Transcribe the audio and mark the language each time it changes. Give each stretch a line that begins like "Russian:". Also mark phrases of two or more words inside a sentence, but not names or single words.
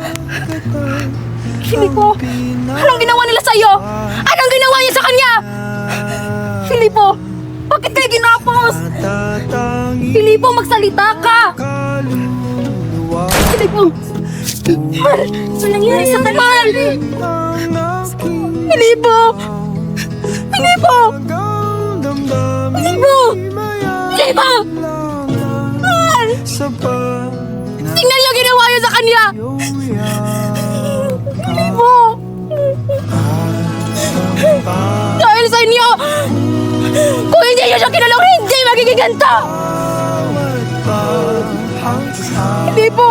Filipino: Filipo! Anong ginawa nila sa'yo? Anong ginawa niya sa kanya? Filipo! Bakit kayo ginapos? Filipo, magsalita ka! Filipo! Mar! Ano nangyari sa kanya? Mar! Filipo! Filipo! Filipo! Filipo! Mar! Tingnan niyo ginawa niyo sa kanya! Filipo! Dahil sa inyo! Kung hindi niyo siya kinulong, hindi magiging ganito! Filipo!